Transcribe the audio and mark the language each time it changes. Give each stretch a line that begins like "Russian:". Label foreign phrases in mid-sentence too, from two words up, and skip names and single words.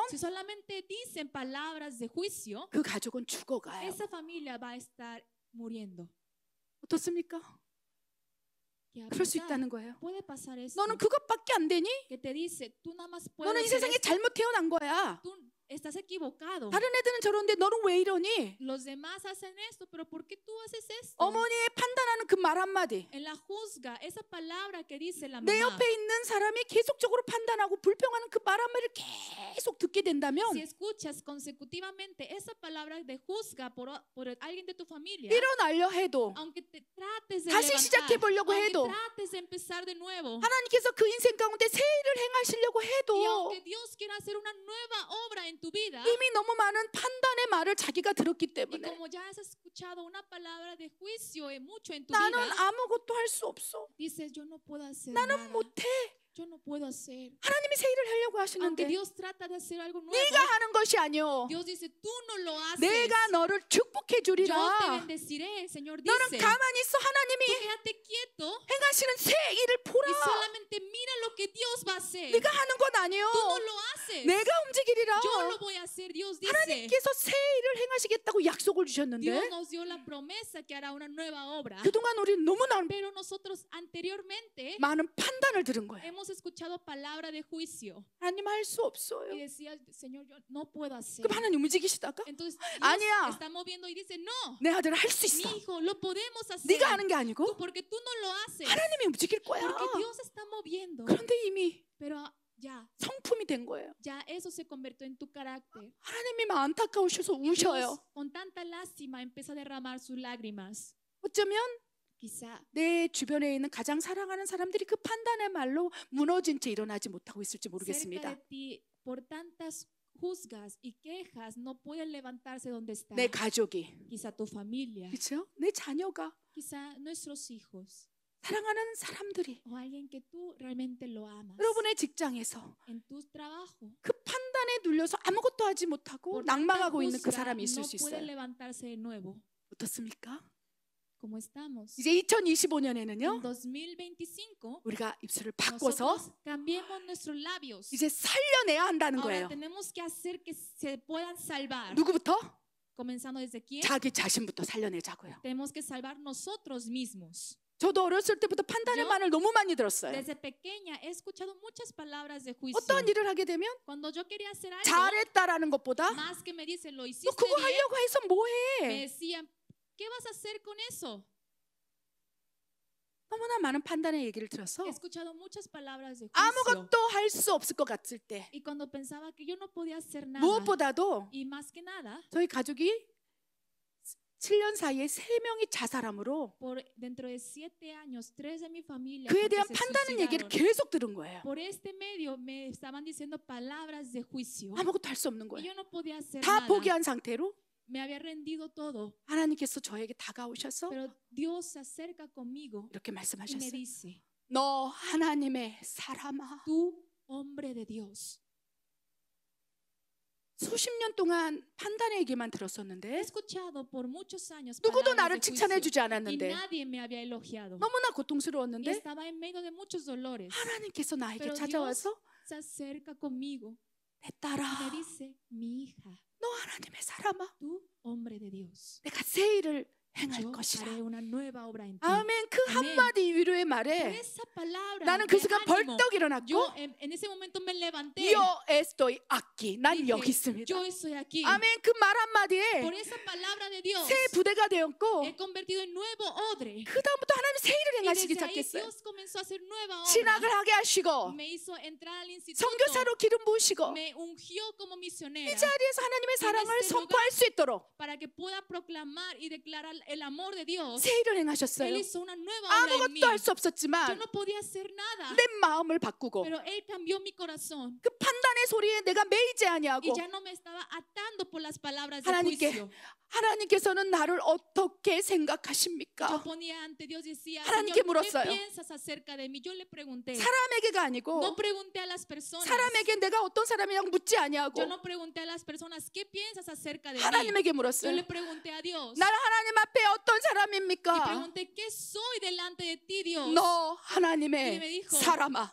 Spanish: si solamente dicen palabras de juicio,
Korean: 그 가족은 죽어가요.
Spanish: esa familia va a estar muriendo.
Korean: 어떻습니까?
Spanish: ¿Qué va a
Korean: 그럴 수
Spanish: pasar?
Korean: 있다는 거예요.
Spanish: Puede pasar eso.
Korean: 너는 그것밖에 안 되니?
Spanish: Que te dice, tú nada más
Korean: 너는
Spanish: puedes
Korean: 이
Spanish: hacer
Korean: 세상에
Spanish: esto.
Korean: 잘못 태어난 거야.
Spanish: Tú estás equivocado.
Korean: 다른 애들은 저런데 너는 왜 이러니?
Spanish: Los demás hacen esto, pero ¿por qué tú haces esto?
Korean: 어머니의 판단하는 불평하는 그 말 한마디,
Spanish: En la juzga, esa palabra que dice la
Korean: 내
Spanish: mamá.
Korean: 옆에 있는 사람이 계속적으로 판단하고 불평하는 그 말 한마디를 계속 듣게 된다면
Spanish: Si escuchas consecutivamente esa palabra de juzga por alguien de tu familia,
Korean: 일어나려 해도
Spanish: aunque te trates de
Korean: 다시
Spanish: levantar,
Korean: 시작해보려고
Spanish: aunque
Korean: 해도
Spanish: trates de empezar de nuevo,
Korean: 하나님께서 그 인생 가운데 새 일을 행하시려고
Spanish: y
Korean: 해도
Spanish: aunque Dios quiera hacer una nueva obra en tu vida,
Korean: 이미 너무 많은 판단의 말을 자기가 들었기
Spanish: y
Korean: 때문에
Spanish: como ya has escuchado una palabra de juicio mucho en tu
Korean: 나는
Spanish: vida,
Korean: 아무것도 할 수 없어.
Spanish: dices, yo no puedo hacer
Korean: 나는
Spanish: nada,
Korean: 못해.
Spanish: yo no puedo hacer.
Korean: 하나님이 새 일을 하려고
Spanish: Aunque
Korean: 하시는데
Spanish: Dios trata de hacer algo nuevo,
Korean: 네가 하는 것이 아니오.
Spanish: Dios dice, tú no lo haces.
Korean: 내가 너를 축복해
Spanish: Yo te
Korean: 주리라.
Spanish: bendeciré, el Señor
Korean: 너는
Spanish: dice.
Korean: 가만히 있어.
Spanish: Tú
Korean: 하나님이
Spanish: quédate quieto
Korean: 행하시는 새 일을
Spanish: y
Korean: 보라.
Spanish: solamente mira lo que Dios va a hacer.
Korean: 네가 하는 건 아니오.
Spanish: Tú no lo haces.
Korean: 내가 움직이리라.
Spanish: Yo lo voy a hacer, Dios dice.
Korean: 하나님께서 새 일을 행하시겠다고 약속을
Spanish: Dios
Korean: 주셨는데
Spanish: nos dio la promesa que hará una nueva obra.
Korean: 그동안 우리 너무나
Spanish: Pero nosotros anteriormente
Korean: 많은 판단을 들은 거예요.
Spanish: hemos escuchado palabra de juicio
Korean: 하나님 할 수 없어요.
Spanish: y decía, Señor, yo no puedo hacer.
Korean: 그럼 하나님 움직이시다가
Spanish: Entonces Dios
Korean: 아니야.
Spanish: está moviendo y dice, no,
Korean: 내 아들 할 수
Spanish: mi
Korean: 있어.
Spanish: hijo, lo podemos hacer.
Korean: 네가 하는 게 아니고
Spanish: Tú, porque tú no lo haces.
Korean: 하나님이 움직일 거야.
Spanish: Porque Dios está moviendo.
Korean: 그런데 이미
Spanish: Pero ya
Korean: 성품이 된 거예요.
Spanish: eso se convirtió en tu carácter.
Korean: 하나님이 막 안타까우셔서
Spanish: Y Dios,
Korean: 우셔요.
Spanish: con tanta lástima, empieza a derramar sus lágrimas.
Korean: 어쩌면
Spanish: Quizá
Korean: 내 주변에 있는 가장 사랑하는 사람들이 그 판단의 말로 무너진 채 일어나지 못하고 있을지
Spanish: cerca
Korean: 모르겠습니다.
Spanish: de ti, por tantas juzgas y quejas, no pueden levantarse donde está.
Korean: 내 가족이,
Spanish: Quizá tu familia,
Korean: 그렇죠? 내 자녀가,
Spanish: quizá nuestros hijos,
Korean: 사랑하는 사람들이
Spanish: o alguien que tú realmente lo amas.
Korean: 여러분의 직장에서
Spanish: En tu trabajo,
Korean: 그 판단에 눌려서 아무것도 하지 못하고
Spanish: por tanta
Korean: 낭망하고 있는 그
Spanish: juzga,
Korean: 사람이 있을
Spanish: no
Korean: 수
Spanish: pueden
Korean: 있어요.
Spanish: levantarse de nuevo.
Korean: 어떻습니까?
Spanish: ¿Cómo estamos?
Korean: 이제
Spanish: En
Korean: 2025년에는요
Spanish: 2025,
Korean: 우리가 입술을 바꿔서
Spanish: nosotros cambiemos nuestros labios.
Korean: 이제 살려내야 한다는
Spanish: Ahora
Korean: 거예요.
Spanish: tenemos que hacer que se puedan salvar.
Korean: 누구부터?
Spanish: Comenzando desde quién?
Korean: 자기 자신부터 살려내자고요.
Spanish: Tenemos que salvar nosotros mismos.
Korean: 저도 어렸을 때부터 판단의 요? 말을 너무 많이 들었어요.
Spanish: Desde pequeña he escuchado muchas palabras de juicio.
Korean: 어떤 일을 하게 되면
Spanish: Cuando yo quería hacer algo,
Korean: 잘했다라는 것보다
Spanish: más que me dicen, lo
Korean: 너
Spanish: hiciste
Korean: 그거
Spanish: bien,
Korean: 하려고 해서
Spanish: me
Korean: 뭐해?
Spanish: decían, ¿qué vas a hacer con eso?
Korean: 너무나 많은 판단의 얘기를 들어서
Spanish: He escuchado muchas palabras de juicio.
Korean: 아무것도 할 수 없을 것 같을 때
Spanish: Y cuando pensaba que yo no podía hacer nada,
Korean: 무엇보다도
Spanish: y más que nada,
Korean: 저희 가족이 7년 사이에 3명이 자살함으로
Spanish: dentro de 7 años, 3 de mi familia
Korean: 그에
Spanish: porque
Korean: 대한
Spanish: se
Korean: 판단의 얘기를
Spanish: suicidaron.
Korean: 계속 들은 거예요.
Spanish: Por este medio me estaban diciendo palabras de juicio.
Korean: 아무것도 할 수 없는
Spanish: Y
Korean: 거예요.
Spanish: yo no podía hacer
Korean: 다
Spanish: nada.
Korean: 포기한 상태로
Spanish: Me había rendido todo.
Korean: 하나님께서 저에게 다가오셔서
Spanish: Pero Dios se acerca conmigo
Korean: 이렇게
Spanish: y me
Korean: 말씀하셨어요.
Spanish: dice,
Korean: 너 하나님의 사람아.
Spanish: tú, hombre de Dios.
Korean: 수십 년 동안 판단의 얘기만
Spanish: He
Korean: 들었었는데
Spanish: escuchado por muchos años
Korean: 누구도
Spanish: palabras
Korean: 나를
Spanish: de
Korean: 칭찬해
Spanish: juicio
Korean: 주지
Spanish: y
Korean: 않았는데
Spanish: nadie me había elogiado.
Korean: 너무나
Spanish: Y
Korean: 고통스러웠는데
Spanish: estaba en medio de muchos dolores.
Korean: 하나님께서 나에게
Spanish: Pero
Korean: 찾아와서
Spanish: Se acerca conmigo
Korean: 내 딸아,
Spanish: y me dice, mi hija,
Korean: 너 하나님의 사람아.
Spanish: tú, hombre de Dios.
Korean: 내가 새 일을 행할
Spanish: Yo
Korean: 것이라.
Spanish: haré una nueva obra en ti.
Korean: 아멘. 그 아멘. 한마디 위로의
Spanish: Por
Korean: 말에
Spanish: esa palabra
Korean: 나는 그
Spanish: de
Korean: 순간
Spanish: ánimo,
Korean: 벌떡 일어났고
Spanish: yo en ese momento me levanté. Yo estoy aquí.
Korean: 난
Spanish: Dije,
Korean: 여기 있습니다.
Spanish: yo estoy aquí.
Korean: 아멘. 그 말 한마디에
Spanish: Por esa palabra de Dios
Korean: 새 부대가 되었고
Spanish: he convertido en nuevo odre.
Korean: 그 다음부터 하나님 새 일을
Spanish: Y
Korean: 행하시기
Spanish: desde ahí
Korean: 시작했어요.
Spanish: Dios comenzó a hacer nueva obra.
Korean: 신학을 하게 하시고
Spanish: Me hizo entrar al instituto.
Korean: 선교사로 기름 부으시고
Spanish: Me ungió como misionera
Korean: 이 자리에서 하나님의 사랑을
Spanish: este
Korean: 선포할 수 있도록
Spanish: para que pueda proclamar y declarar el amor de Dios.
Korean: 새 일을
Spanish: Él
Korean: 행하셨어요.
Spanish: hizo una nueva obra en mí.
Korean: 아무것도 할 수
Spanish: Yo
Korean: 없었지만
Spanish: no podía hacer nada,
Korean: 내 마음을 바꾸고
Spanish: pero Él cambió mi corazón.
Korean: 그 판단의 소리에 내가 매이지
Spanish: Y
Korean: 아니하고
Spanish: ya no me estaba atando por las palabras de
Korean: 하나님께
Spanish: juicio.
Korean: 하나님께서는 나를 어떻게
Spanish: Yo
Korean: 생각하십니까?
Spanish: ponía ante Dios y decía,
Korean: 하나님께
Spanish: Señor, ¿qué
Korean: 물었어요.
Spanish: piensas acerca de mí? Yo le pregunté.
Korean: 사람에게가 아니고
Spanish: No pregunté a las personas.
Korean: 사람에게 내가 어떤 사람이냐고 묻지 아니하고
Spanish: Yo no pregunté a las personas, ¿qué piensas acerca de mí?
Korean: 하나님에게
Spanish: Yo
Korean: 물었어요.
Spanish: le pregunté a Dios.
Korean: 나는 하나님 앞에 어떤
Spanish: Y
Korean: 사람입니까?
Spanish: pregunté, ¿qué soy delante de ti, Dios?
Korean: 너
Spanish: Y me
Korean: 하나님의
Spanish: dijo,
Korean: 사람아.